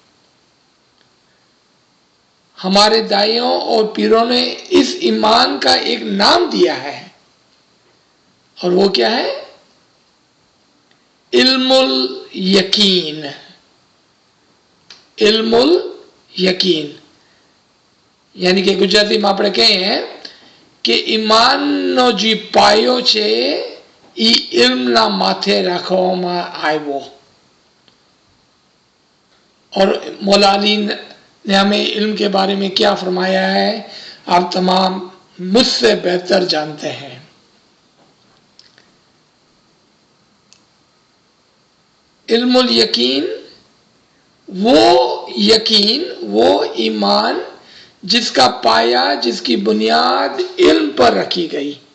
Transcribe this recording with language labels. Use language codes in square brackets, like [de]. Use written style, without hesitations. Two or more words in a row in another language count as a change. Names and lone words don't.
[ur] ہمارے دائیوں اور پیروں نے اس ایمان کا ایک نام دیا ہے، اور وہ کیا ہے؟ علم الیقین۔ علم الیقین یعنی کہ گجراتی میں [gu] આપણે કહીએ કે ઈમાનનો જે પાયો છે એ ઇલ્મના માથે રાખવામાં આવ્યો، [ur] اور مولا علی نے ہمیں علم کے بارے میں کیا فرمایا ہے آپ تمام مجھ سے بہتر جانتے ہیں۔ علم الیقین وہ ایمان جس کا پایا، جس کی بنیاد علم پر رکھی گئی.